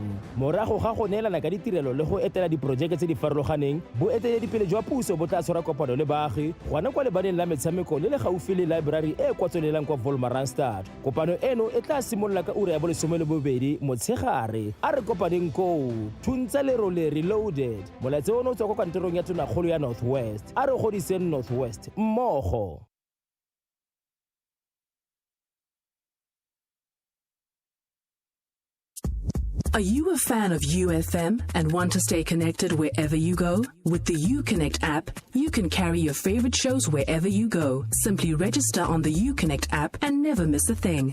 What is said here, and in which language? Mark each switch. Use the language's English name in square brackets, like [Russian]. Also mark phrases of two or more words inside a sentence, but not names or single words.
[Tswana] Morago ga go neelana ka ditirelo le go etela diporojeke tse di farologaneng, boeteledipele jwa puso bo tla tshwara kopano le baagi gona kwa lebaleng la metshameko le le gaufi le library e kwa tswelelang kwa Wolmaranstad. Kopano eno e tla simolola ka ura ya 12 motshegare. A re kopaneng koo. Thuntsha Lerole Reloaded. Molaetsa ono o tswa kwa kantorong ya Tonakgolo ya Northwest. A re godiseng Northwest mmogo. [English] Are you a fan of UFM and want to stay connected wherever you go? With the UConnect app, you can carry your favorite shows wherever you go. Simply register on the UConnect app and never miss a thing.